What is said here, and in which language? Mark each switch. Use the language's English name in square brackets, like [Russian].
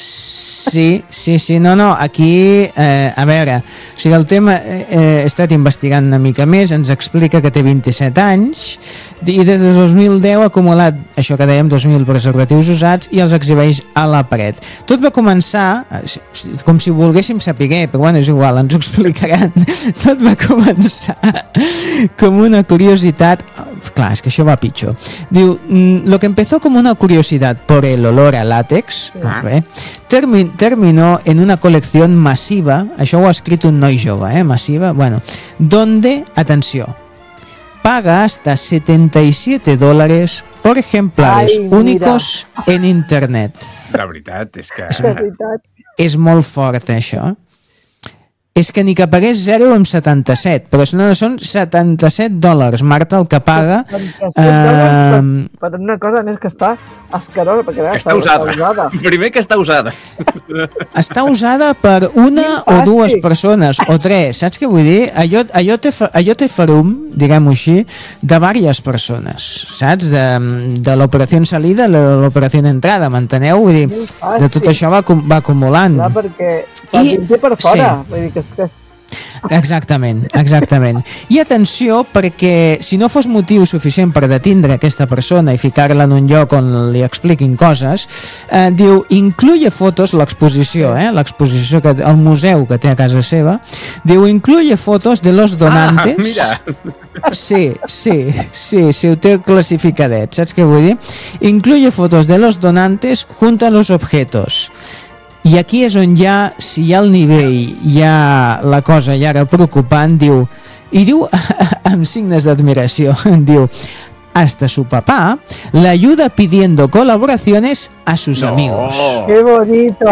[Catalan] Sí, sí, sí, no, no, aquí, a veure, o sigui, el tema, he estat investigant una mica més, ens explica que té 27 anys i des de 2010 ha acumulat, això que dèiem, 2.000 preservatius usats i els exhibeix a la paret. Tot va començar, com si volguéssim saber, però bueno, és igual, ens ho explicaran, tot va començar com una curiositat, clar, és que això va pitjor. [Spanish] Diu, lo que empezó como una curiosidad por el olor a látex, terminó en una colección masiva, [Catalan] això ho ha escrit un noi jove, [Spanish] masiva, bueno, donde, atenció, paga hasta 77 dólares por ejemplares únicos en internet. [Catalan] La veritat és que... És molt fort, això. És que ni que pagués 0,77, però no, són 77 dòlars, Marta, el que paga. Per una cosa més que està asquerosa. Perquè, està usada. Primer que està usada. Està usada per una o dues persones, o tres, saps què vull dir? Allò té farum, diguem-ho així, de diverses persones, saps? De l'operació en salida a l'operació en entrada, m'enteneu? Vull dir, de tot això va acumulant. Clar, perquè... I, per fora, sí. Vull dir que... Exactament, exactament. I atenció, perquè si no fos motiu suficient per detindre aquesta persona i ficar-la en un lloc on li expliquin coses, diu, incluye fotos, l'exposició, l'exposició, que el museu que té a casa seva, diu, [Spanish] incluye fotos de los donantes. [Catalan] Ah, mira. Sí, sí, sí, sí, ho té classificadet, saps què vull dir? [Spanish] Incluye fotos de los donantes junto a los objetos. [Catalan] I aquí és on ja, si hi ha el nivell, hi ha la cosa ja ara preocupant, diu, i diu amb signes d'admiració, diu, [Spanish] hasta su papá [Catalan] l'ajuda [Spanish] pidiendo colaboraciones a sus amigos. Qué bonito.